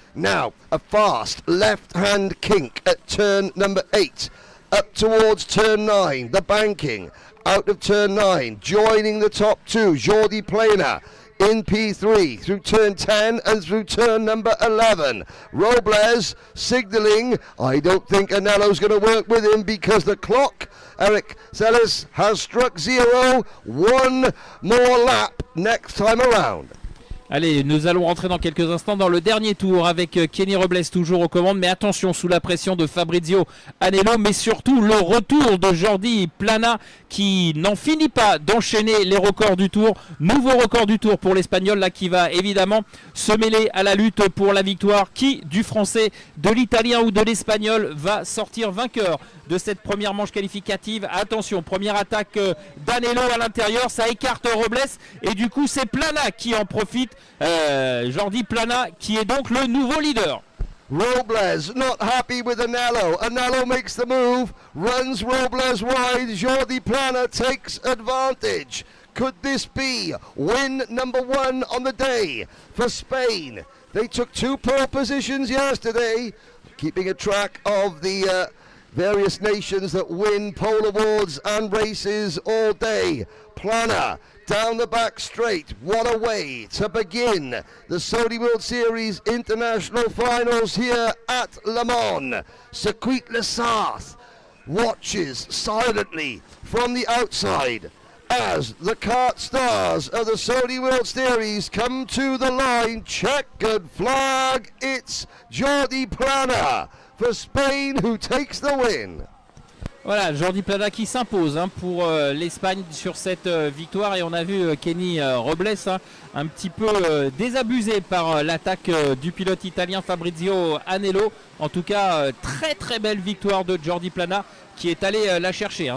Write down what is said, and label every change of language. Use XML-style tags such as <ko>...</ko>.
<en>Now, a fast left-hand kink at turn number 8, up towards turn 9, the banking, out of turn 9, joining the top 2, Jordi Plana, in P3, through turn 10 and through turn number 11. Robles signalling, I don't think Anello's going to work with him because the clock, Eric Celis, has struck 0. One more lap next time around.</en> <fr>Allez, nous allons rentrer dans quelques instants dans le dernier tour avec Kenny Robles toujours aux commandes, mais attention, sous la pression de Fabrizio Anello, mais surtout le retour de Jordi Plana qui n'en finit pas d'enchaîner les records du tour. Nouveau record du tour pour l'Espagnol là qui va évidemment se mêler à la lutte pour la victoire. Qui du Français, de l'Italien ou de l'Espagnol va sortir vainqueur de cette première manche qualificative? Attention, première attaque d'Anello à l'intérieur, ça écarte Robles et du coup c'est Plana qui en profite. Jordi Plana qui est donc le nouveau leader.</fr> <en>Robles not happy with Anello. Anello makes the move, runs Robles wide. Jordi Plana takes advantage. Could this be win number 1 on the day for Spain? They took 2 pole positions yesterday, keeping a track of the various nations that win pole awards and races all day. Plana down the back straight. What a way to begin the Saudi World Series International Finals here at Le Mans. Circuit Les Sarthes watches silently from the outside as the kart stars of the Saudi World Series come to the line. Checkered flag. It's Jordi Plana for Spain who takes the win.</en> <fr>Voilà, Jordi Plana qui s'impose pour l'Espagne sur cette victoire. Et on a vu Kenny Robles un petit peu désabusé par l'attaque du pilote italien Fabrizio Anello. En tout cas, très très belle victoire de Jordi Plana qui est allé la chercher.</fr>